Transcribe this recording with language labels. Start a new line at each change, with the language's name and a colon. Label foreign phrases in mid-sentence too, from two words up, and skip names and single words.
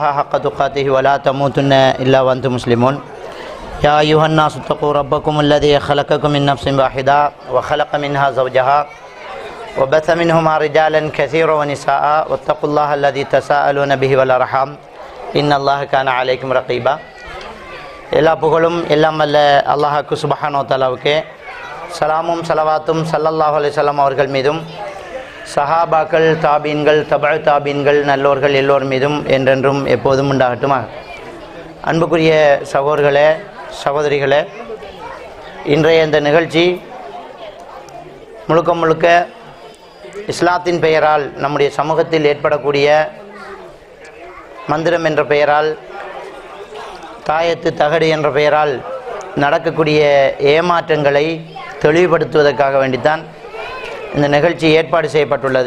Arabic: حق تقاته ولا تموتن إلا وأنتم مسلمون يا أيها الناس اتقوا ربكم الذي خلقكم من نفس واحدة وخلق منها زوجها وبث منهما رجالا كثيرا ونساء واتقوا الله الذي تساءلون به والأرحام إن الله كان عليكم رقيبا
Tamil: எல்லா புகழும் எல்லாம் வல்ல அல்லாஹ்வுக்கு
Arabic: سبحانه وتعالى
Tamil: சலாமும் ஸலவாத்தும்
Arabic: صلى الله عليه وسلم
Tamil: அவர்கள் மீதும் சஹாபாக்கள் தாபீன்கள் தபஅ தாபீன்கள் நல்லோர்கள் எல்லோர் மீதும் என்றென்றும் எப்போதும் உண்டாகட்டுமாக. அன்புக்குரிய சகோதரர்களே சகோதரிகளே, இன்றைய இந்த நிகழ்ச்சி முழுக்க முழுக்க இஸ்லாத்தின் பெயரால் நம்முடைய சமூகத்தில் ஏற்படக்கூடிய மந்திரம் என்ற பெயரால், தாயத்து தகடு என்ற பெயரால் நடக்கக்கூடிய ஏமாற்றங்களை தெளிவுபடுத்துவதற்காக வேண்டித்தான் இந்த நிகழ்ச்சி ஏற்பாடு செய்யப்பட்டுள்ளது.